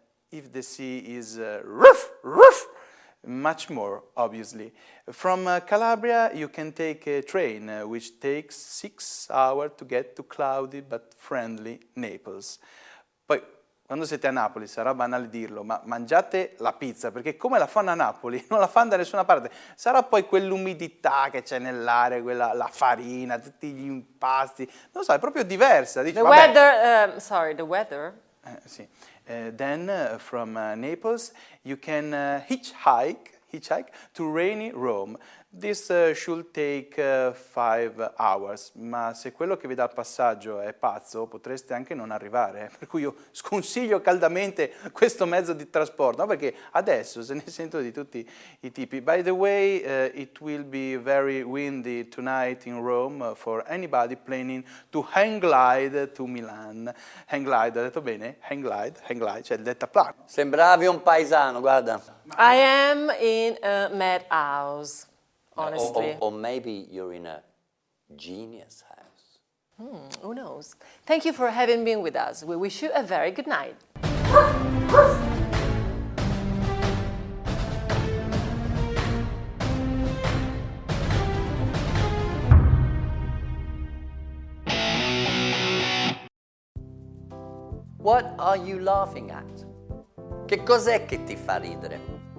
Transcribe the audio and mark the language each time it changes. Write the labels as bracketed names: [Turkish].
[English] If the sea is roof, much more, obviously. From Calabria, you can take a train, which takes 6 hours to get to cloudy but friendly Naples. [Italian] Poi, quando siete a Napoli, sarà banale dirlo, ma mangiate la pizza, perché come la fanno a Napoli, non la fanno da nessuna parte. Sarà poi quell'umidità che c'è nell'aria, la farina, tutti gli impasti. Non so, è proprio diversa. Dici, [English] The [Italian] vabbè. [English] weather. [Italian] Sì. [English] Then from Naples you can hitchhike to rainy Rome. This should take 5 hours, [Italian] ma se quello che vi dà il passaggio è pazzo potreste anche non arrivare, per cui io sconsiglio caldamente questo mezzo di trasporto, no? Perché adesso se ne sento di tutti i tipi. [English] By the way, it will be very windy tonight in Rome for anybody planning to hang glide to Milan. [Italian] Hang glide, ho detto bene? Hang glide, cioè il deltaplano. Sembravi un paesano, guarda. [English] I am in a madhouse, honestly. Or maybe you're in a genius house. Who knows? Thank you for having been with us. We wish you a very good night. What are you laughing at? [Italian] Che cos'è che ti fa ridere?